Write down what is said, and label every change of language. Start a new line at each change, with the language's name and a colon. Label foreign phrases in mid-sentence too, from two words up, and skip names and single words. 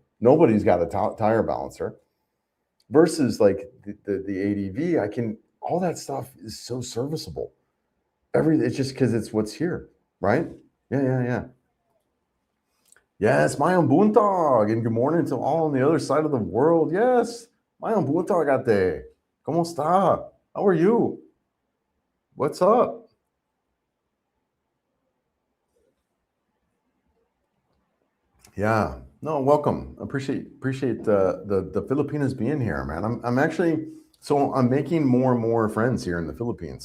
English: Nobody's got a tire balancer. Versus like the ADV, I can, all that stuff is so serviceable. It's just because it's what's here, right? Yeah. Yes,
Cebuano: Mayang buntag,
English: and good morning to all on the other side of the world. Yes,
Cebuano: Mayang buntag ate.
Spanish: ¿Cómo está?
English: How are you? What's up? Yeah, no, welcome. Appreciate the Filipinas being here, man. I'm actually, so I'm making more and more friends here in the Philippines.